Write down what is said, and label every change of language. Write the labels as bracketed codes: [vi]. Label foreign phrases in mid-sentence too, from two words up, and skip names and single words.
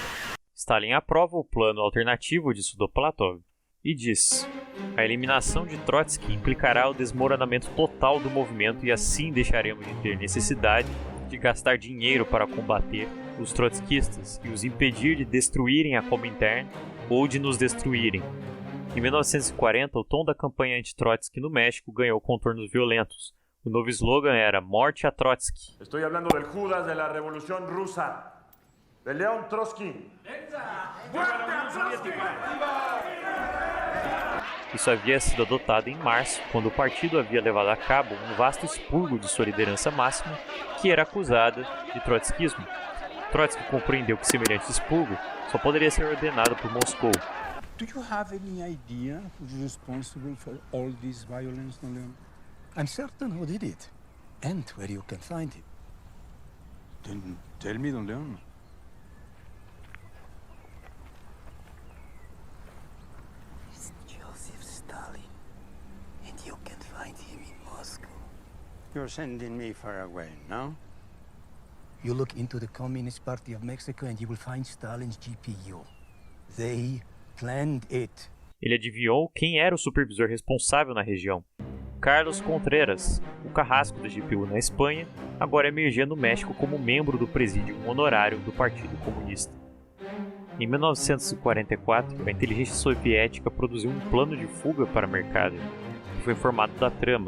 [pt] Stalin aprova o plano alternativo de Sudoplatov e diz: a eliminação de Trotsky implicará o desmoronamento total do movimento e assim deixaremos de ter necessidade de gastar dinheiro para combater os trotskistas e os impedir de destruírem a Comintern ou de nos destruírem. Em 1940, o tom da campanha anti-Trotsky no México ganhou contornos violentos. O novo slogan era Morte a Trotsky. Estou falando [es] del Judas de la Revolución Rusa, de León Trotsky. Isso havia sido adotado em março, quando o partido havia levado a cabo um vasto expurgo de sua liderança máxima, que era acusada de trotskismo. Trotsky compreendeu que semelhante expurgo só poderia ser ordenado por Moscou. [en] Do you have any idea who's responsible for all this violence, Don Leon? I'm certain who did it, and where you can find him. Then tell me, Don Leon. It's Joseph Stalin, and you can find him in Moscow. You're sending me far away, no? You look into the Communist Party of Mexico and you will find Stalin's GPU. They planned it. [pt] Ele adivinhou quem era o supervisor responsável na região. Carlos Contreras, o carrasco da GPU na Espanha, agora emergia no México como membro do presídio honorário do Partido Comunista. Em 1944, a inteligência soviética produziu um plano de fuga para Mercader, que foi informado da trama.